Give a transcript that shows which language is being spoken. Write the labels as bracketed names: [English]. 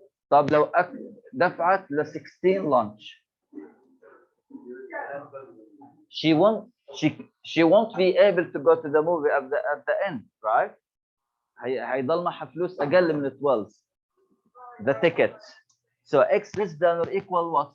[Arabic] طب لو دفعت ل [English] 16 lunch, she won't be able to go to the movie at the end, right? [Arabic] هيضل معها فلوس اقل من 12 [English] the ticket. So x less than or equal what?